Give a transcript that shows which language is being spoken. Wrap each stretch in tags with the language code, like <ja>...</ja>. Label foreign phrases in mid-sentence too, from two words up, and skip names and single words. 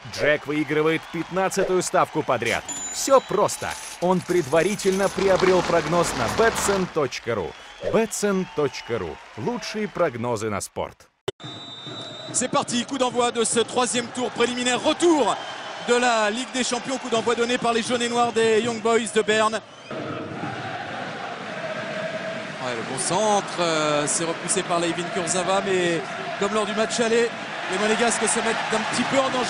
<ru>Джек выигрывает 15-ю ставку подряд. Все просто. Он предварительно приобрел прогноз на betsen.ru. betsen.ru. Lучшие прогнозы на спорт.</ru> <fr>C'est parti, coup d'envoi de ce troisième tour préliminaire. Retour de la Ligue des Champions, coup d'envoi donné par les jaunes et noirs des Young Boys de Berne. Ouais, le bon centre, c'est repoussé par Layvin Kurzawa, mais comme lors du match aller, les Monégasques se mettent un petit peu en danger.</fr>